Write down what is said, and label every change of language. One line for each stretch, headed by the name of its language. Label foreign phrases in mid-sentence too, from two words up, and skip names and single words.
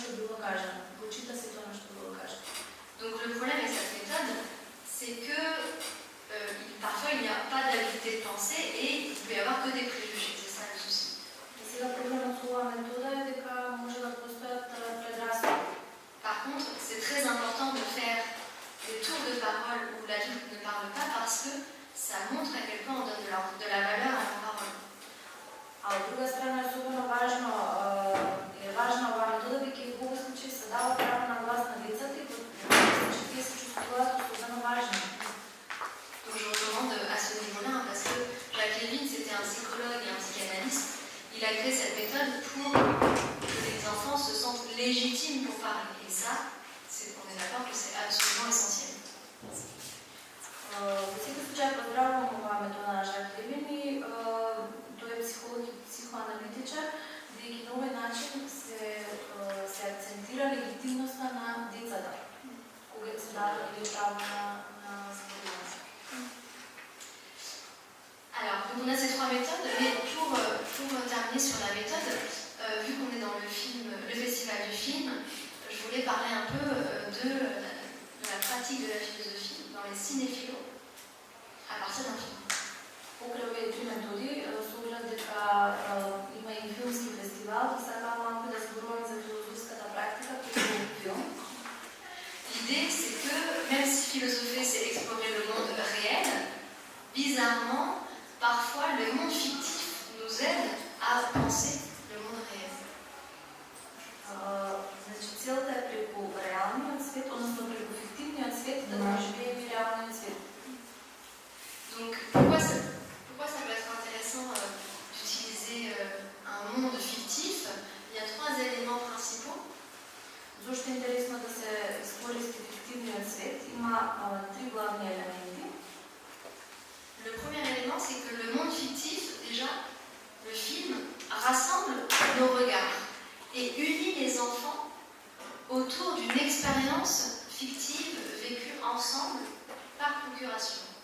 Macedonian: да кажа, прочита си тоа што да каже.
French: Donc le problème avec cette méthode, c'est que parfois il n'y a pas d'habilité de pensée et il peut y avoir que des préjugés, c'est ça le souci.
Macedonian: И сега проблемот со оваа метода е дека може да постојат предрасуди.
French: Par contre, c'est très important de faire des tours de parole où l'adulte ne parle pas parce que ça montre à quel point on donne de la valeur à la parole.
Macedonian: А од друга страна е особено важна оваа метода, бидејќи во овој случај се дава право на глас на децата и че тие се чувствуваат особено важни.
French: Donc je recommande à ce niveau-là, parce que Jacques Lévin, c'était un psychologue et un psychanalyste. Il a créé cette méthode pour que les enfants se sentent légitimes pour parler. Et ça, on est d'accord que c'est absolument essentiel.
Macedonian: Во секој случај поздравувам оваа метода на Жак Левин и тој е психолог и психоаналитичар, бидејќи на овој начин се акцентира легитимноста на децата, кога се дава право на зборување.
French: Alors, donc on a ces trois méthodes, mais pour terminer sur la méthode, vu qu'on est dans le festival du film, je voulais parler un peu de la pratique de la philosophie dans les cinéphilos à partir d'un film.
Macedonian: Покрај овие три методи, со оглед дека има и филмски фестивал, и сакам малку да зборувам за филозофската практика преку филм.
French: L'idée, c'est que même si philosopher, c'est explorer le monde réel, bizarrement, parfois le monde fictif nous aide à penser le monde réel.
Macedonian: Значи, целта е преку реалниот свет, односно преку фиктивниот свет, да доживееме реалниот свет.
French: Donc, pourquoi ça peut être intéressant d'utiliser un monde fictif? Il y a trois éléments principaux.
Macedonian: Зошто е интересно да се искористи фиктивниот свет? Има три главни елементи.
French: Le premier élément, c'est que le monde fictif, déjà, le film rassemble nos regards et unit les enfants autour d'une expérience fictive vécue ensemble par procuration.